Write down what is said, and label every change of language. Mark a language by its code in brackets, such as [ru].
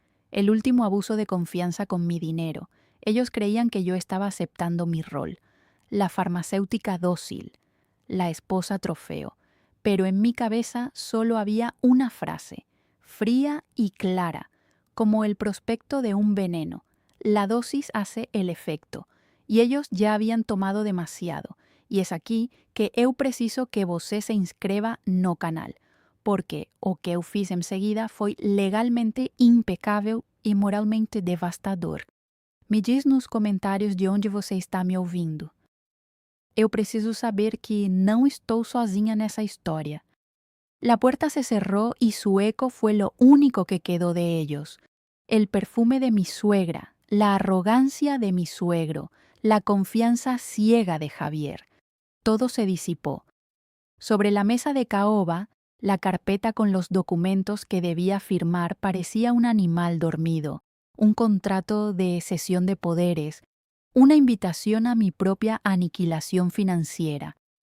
[es] El último abuso de confianza con mi dinero. Ellos creían que yo estaba aceptando mi rol, la farmacéutica dócil, la esposa trofeo. Pero en mi cabeza solo había una frase, fría y clara, como el prospecto de un veneno. La dosis hace el efecto, y ellos ya habían tomado demasiado. Y es aquí que [pt] eu preciso que você se inscreva no canal, porque o que eu fiz em seguida foi legalmente impecável e moralmente devastador. Me diz nos comentários de onde você está me ouvindo. Eu preciso saber que não estou sozinha nessa história. [es] La puerta se cerró y su eco fue lo único que quedó de ellos. El perfume de mi suegra, la arrogancia de mi suegro, la confianza ciega de Javier. Todo se disipó. Sobre la mesa de caoba, la carpeta con los documentos que debía firmar parecía un animal dormido, un contrato de cesión de poderes, una invitación a mi propia aniquilación financiera.